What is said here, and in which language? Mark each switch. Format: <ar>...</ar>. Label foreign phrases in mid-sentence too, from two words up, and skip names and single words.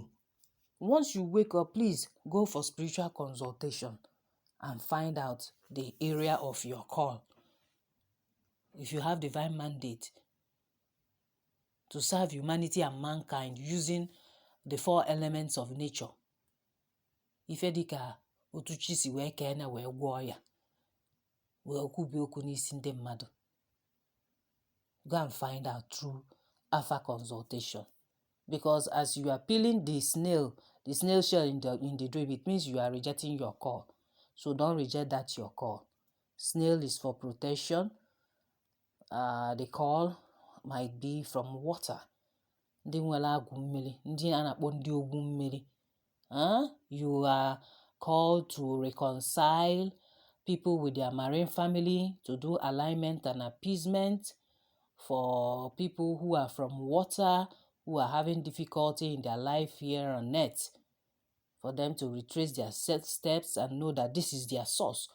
<en>Once you wake up, please go for spiritual consultation and find out the area of your call. If you have divine mandate to serve humanity and mankind using the 4 elements of nature,</en> <ig>ife dịka otu chi si wee kee na wee gwọọ ya, wee kwubi okwu n'isi ndị mmadụ.</ig> <en>Go and find out through alpha consultation. Because as you are peeling the snail shell in the dream, it means you are rejecting your call. So don't reject that your call. Snail is for protection. The call might be from water.</en> <ig>Ndị nwere agwụ mmiri, ndị a na-akpọ ndị ogwu mmiri.</ig> <en>You are called to reconcile people with their marine family, to do alignment and appeasement for people who are from water, who are having difficulty in their life here on earth, for them to retrace their set steps and know that this is their source.</en>